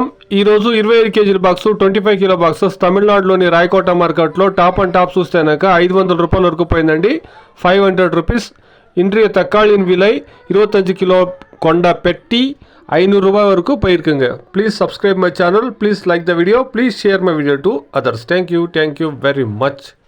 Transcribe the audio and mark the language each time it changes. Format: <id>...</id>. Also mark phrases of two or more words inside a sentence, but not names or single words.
<te>ఈరోజు 25 కేజీల బాక్సు 25</te> <en>kilo boxes</en> <te>తమిళనాడులోని రాయకోట మార్కెట్లో</te> <en>top and top</en> <te>చూస్తేనాక 500 రూపాయల వరకు పోయిందండి.</te> <en>500 rupees.</en> <ta>இன்றைய தக்காளியின் விலை 25 கிலோ கொண்ட பெட்டி 500 ரூபாய் வரைக்கும் போயிருக்குங்க.</ta> <en>please subscribe my channel, please like the video, please share my video to others. thank you very much.</en>